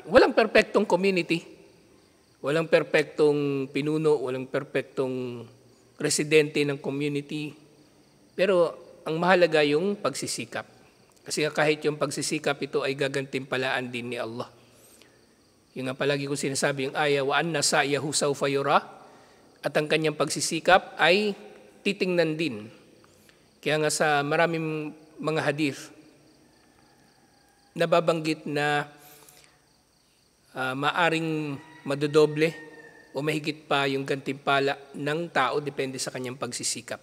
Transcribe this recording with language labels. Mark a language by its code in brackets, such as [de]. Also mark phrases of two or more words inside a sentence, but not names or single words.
[tl] Walang perpektong community, walang perpektong pinuno, walang perpektong residente ng community. Pero ang mahalaga yung pagsisikap. Kasi kahit yung pagsisikap, ito ay gagantimpalaan din ni Allah. Yung nga palagi ko sinasabi yung aya, [ar] وأن سعيه سوف يرى, [tl] at ang kanyang pagsisikap ay titingnan din. Kaya nga sa maraming mga hadith, nababanggit na maaring madodoble o mahigit pa yung gantimpala ng tao depende sa kanyang pagsisikap.